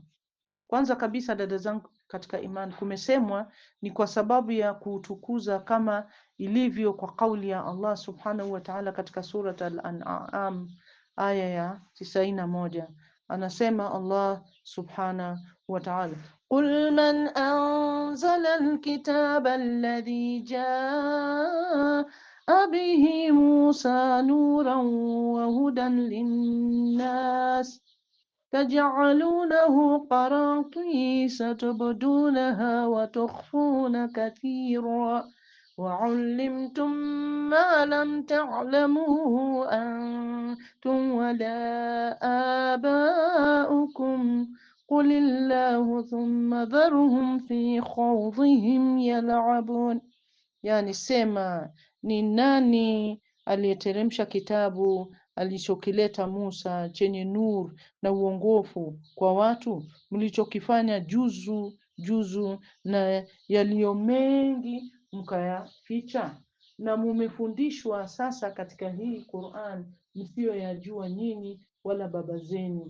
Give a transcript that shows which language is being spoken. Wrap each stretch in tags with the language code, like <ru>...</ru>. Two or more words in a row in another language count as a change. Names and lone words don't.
<sw>Kwanza kabisa, dada zangu katika imani, kumesemwa ni kwa sababu ya kutukuza, kama ilivyo kwa kauli ya Allah</sw> <ar>سبحانه وتعالى</ar> <sw>katika surat Al-An'am aya ya 91.</sw> <ar>Anasema الله سبحانه وتعالى قل من أنزل الكتاب الذي جاء به موسى نورا وهدى للناس تجعلونه قراطيس تبدونها وتخفون كثيرا وعلمتم ما لم تعلموا أنتم ولا آباؤكم قل الله ثم ذرهم في خوضهم يلعبون.</ar> <sw>Yani sema, ni nani aliyeteremsha kitabu alichokileta Musa chenye nur na uongofu kwa watu, mlichokifanya juzu na yaliyo mengi mkayaficha, na mumefundishwa sasa katika hii Qur'an msiyoyajua nyinyi wala baba zenu.</sw>